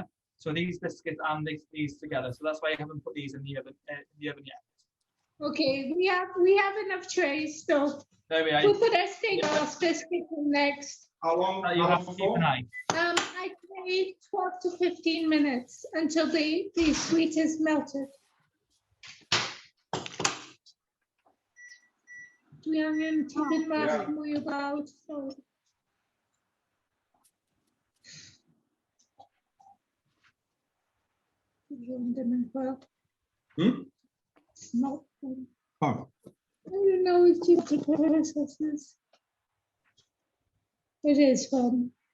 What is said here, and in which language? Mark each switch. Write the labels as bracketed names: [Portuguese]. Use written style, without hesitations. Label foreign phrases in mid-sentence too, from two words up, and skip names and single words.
[English] So these biscuits and these together. So that's why I haven't put these in the oven yet. Okay, we have enough trays, so There we are. we'll put our stained glass biscuits in next. How long? You have to keep an eye. I'd say 12 to 15 minutes until the sweet is melted. [Welsh] Dwi angen tipyn bach mwy o bawd. [English] So. It's not fun. Oh. I don't know if you could process this. It is fun.